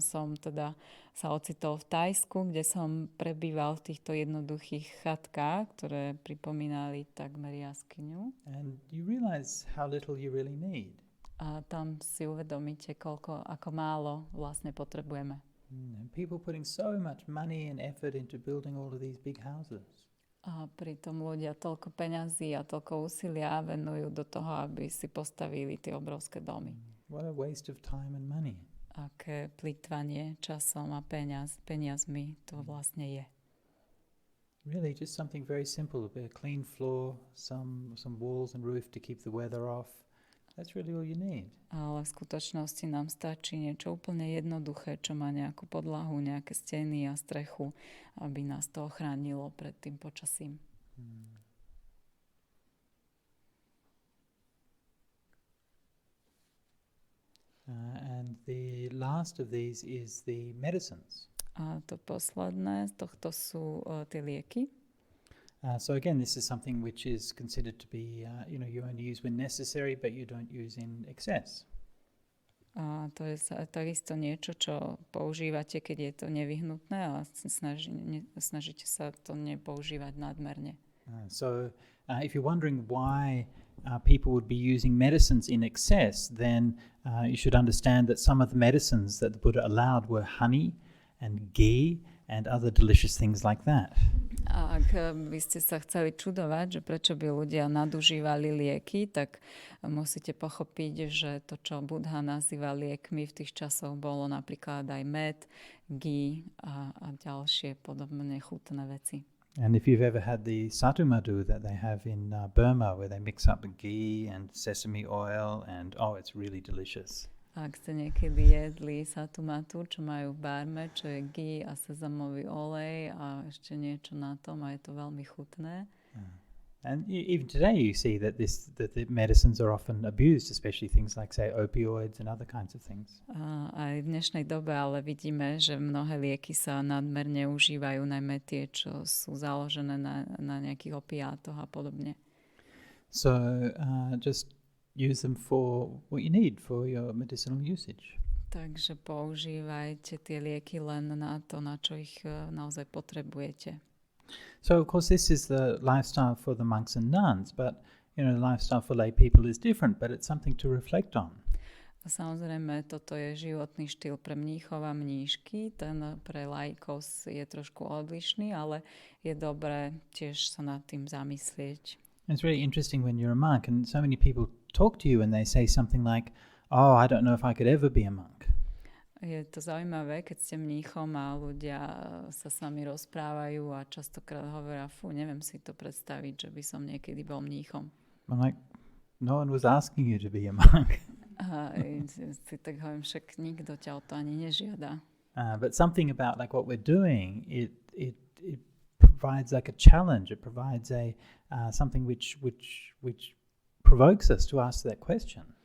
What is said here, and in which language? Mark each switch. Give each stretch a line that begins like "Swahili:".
Slovak: som teda sa ocitol v Thajsku, kde som prebýval v týchto jednoduchých chatkách, ktoré pripomínali takmer jaskyňu.
English: And you realize how little you really need.
Slovak: A tam si uvedomíte, ako málo vlastne potrebujeme.
English: People putting so much money and effort into building all of these big houses.
Slovak: A pritom ľudia toľko peňazí a toľko úsilia venujú do toho, aby si postavili tie obrovské domy.
English: What a waste of time and money.
Slovak: Aké plytvanie časom a peniazmi to vlastne je.
English: Really just something very simple, a clean floor, some walls and roof to keep the weather off. That's really all you need.
Slovak: Ale v skutočnosti nám stačí niečo úplne jednoduché, čo má nejakú podlahu, nejaké steny a strechu, aby nás to ochránilo pred tým počasím.
English: And the last of these is the medicines.
Slovak: A to posledné z tohto sú tie lieky.
English: So again, this is something which is considered to be, you only use when necessary, but you don't use in excess.
Slovak: A to je takisto niečo, čo používate, keď je to nevyhnutné, a snažíte sa to nepoužívať nadmerne.
English: So if you're wondering why people would be using medicines in excess, then you should understand that some of the medicines that the Buddha allowed were honey and ghee and other delicious things like that.
Slovak: A ak by ste sa chceli čudovať, že prečo by ľudia nadužívali lieky, tak musíte pochopiť, že to, čo Buddha nazýva liekmi v tých časoch, bolo napríklad aj med, ghee a ďalšie podobné chutné veci.
English: And if you've ever had the satu madu that they have in Burma, where they mix up ghee and sesame oil, and it's really delicious.
Slovak: Ak ste niekedy jedli satu matu, čo majú v Barme, čo je ghee a sezamový olej a ešte niečo na tom a je to veľmi chutné.
English: And even today you see that the medicines are often abused, especially things like, say, opioids and other kinds of things.
Slovak: Aj v dnešnej dobe ale vidíme, že mnohé lieky sa nadmerne užívajú, najmä tie, čo sú založené na nejakých opiátoch a podobne.
English: So just use them for what you need for your medicinal usage.
Slovak: Takže používajte tie lieky len na to, na čo ich naozaj potrebujete.
English: So, of course, this is the lifestyle for the monks and nuns, but, the lifestyle for lay people is different, but it's something to reflect on.
Slovak: Samozrejme, toto je životný štýl pre mníchov a mníšky, ten pre laikov je trošku odlišný, ale je dobré tiež sa nad tým zamyslieť.
English: It's really interesting when you're a monk and so many people talk to you and they say something like, "Oh, I don't know if I could ever be a monk."
Slovak: Je to zaujímavé, keď ste mníchom a ľudia sa s nami rozprávajú a častokrát hovoria, neviem si to predstaviť, že by som niekedy bol mníchom.
English: I'm like, no one was asking you to be a monk.
Slovak: A si tak hovorím, však nikto ťa o to ani nežiada.
English: But something about like what we're doing, it provides like a challenge. It provides a something which provokes us to ask that question.